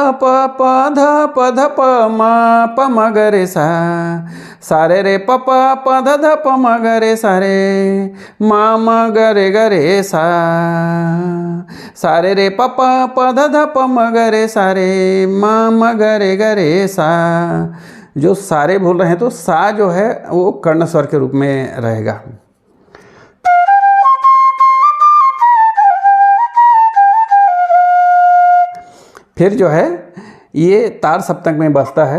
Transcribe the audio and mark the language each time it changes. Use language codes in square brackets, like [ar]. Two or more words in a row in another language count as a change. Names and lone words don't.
[hi] प प ध प ध प म प म ग रे सा सा रे रे प प प ध ध प म ग रे सा रे म म ग रे सा सा रे रे प प प ध ध प म ग रे सा रे म म ग रे सा। जो सारे बोल रहे हैं तो सा जो है वो कर्ण स्वर के रूप में रहेगा। फिर जो है ये तार सप्तक में बजता है।